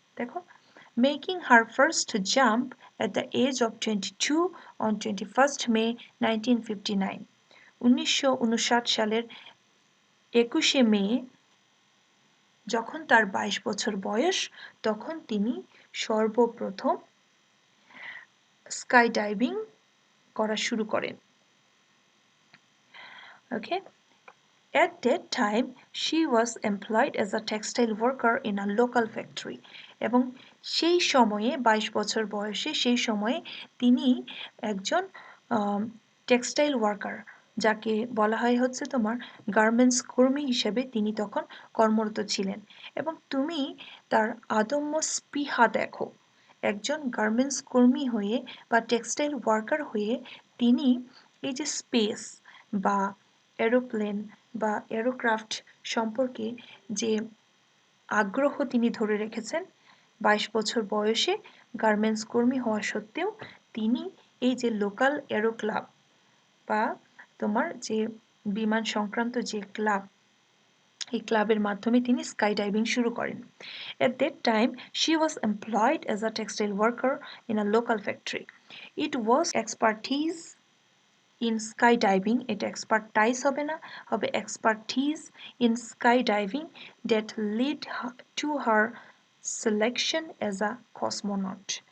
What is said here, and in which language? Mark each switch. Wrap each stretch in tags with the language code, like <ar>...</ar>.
<bn>দেখো,</bn> <en>making her first jump at the age of 22 on 21st May 1959,</en> <bn>1959 সালের 21শে মে যখন তার 22 বছর বয়স, তখন তিনি সর্বপ্রথম স্কাই ডাইভিং করা শুরু করেন।</bn> <en>Okay. At that time, she was employed as a textile worker in a local factory.</en> <bn>এবং সেই সময়ে 22 বছর বয়সে সেই সময়ে তিনি একজন টেক্সটাইল ওয়ার্কার, যাকে বলা হয় হচ্ছে তোমার গার্মেন্টস কর্মী হিসেবে তিনি তখন কর্মরত ছিলেন। এবং তুমি তার আদম্য স্পৃহা দেখো, একজন গার্মেন্টস কর্মী হয়ে বা টেক্সটাইল ওয়ার্কার হয়ে তিনি এই যে স্পেস বা এরোপ্লেন বা এরোক্রাফট সম্পর্কে যে আগ্রহ তিনি ধরে রেখেছেন, 22 বছর বয়সে গার্মেন্টস কর্মী হওয়া সত্ত্বেও তিনি এই যে লোকাল এরো ক্লাব বা তোমার যে বিমান সংক্রান্ত যে ক্লাব, এই ক্লাবের মাধ্যমে তিনি স্কাই ডাইভিং শুরু করেন।</bn> <en>At that time, she was employed as a textile worker in a local factory. It was expertise in skydiving,</en> <bn>এটা expertise হবে না, হবে</bn> <en>expertise in skydiving that led to her selection as a cosmonaut.</en>